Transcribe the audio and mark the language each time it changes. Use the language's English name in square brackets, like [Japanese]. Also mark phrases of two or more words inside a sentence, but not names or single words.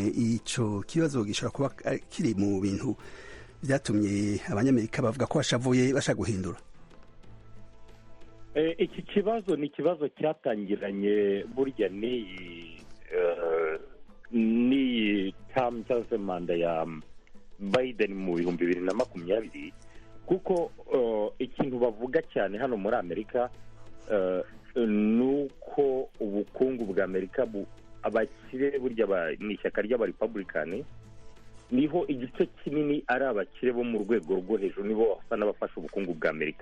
[Rundi] Ico kibazo gishobora kuba kiri mu bintu vyatumye abanyamerika bavuga ko bashavuye bashaka guhindura. [Kinyarwanda] Iki kibazo ni ikibazo cyatangiranye burya ni term cyangwa se manda ya Biden mu 2020, kuko ikintu bavuga cyane hano muri Amerika nuko ubukungu bwa Amerika abakire burya ni ishyaka ry'abarepublicani, niho igice kinini ari abakire bo mu rwego rwo hejuru, nibo basa n'abafasha ubukungu bwa Amerika.